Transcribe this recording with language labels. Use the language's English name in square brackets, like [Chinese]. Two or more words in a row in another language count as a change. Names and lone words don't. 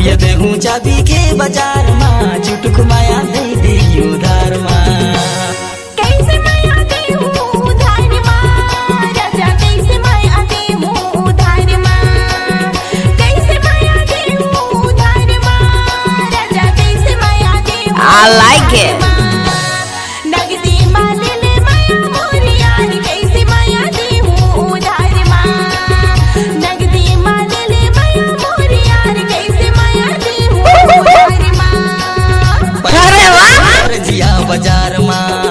[Chhattisgarhi] ये देहूँ चाबी के बाजार माँ चुटुक माया दे दी उधार माँ कैसे माया दे हूँ उधार माँ राजा कैसे माया दे हूँ उधार माँ कैसे माया दे हूँ उधार माँ राजा कैसे माया दे हूँ [English] I like it. [Chhattisgarhi] नगदी माल ले माया मोरी यार कैसे माया दे हूँ उधार माँ नगदी माल ले माया मोरी यार कैसे माया दे हूँ उधार माँ अरे वाह जिया बाजार माँ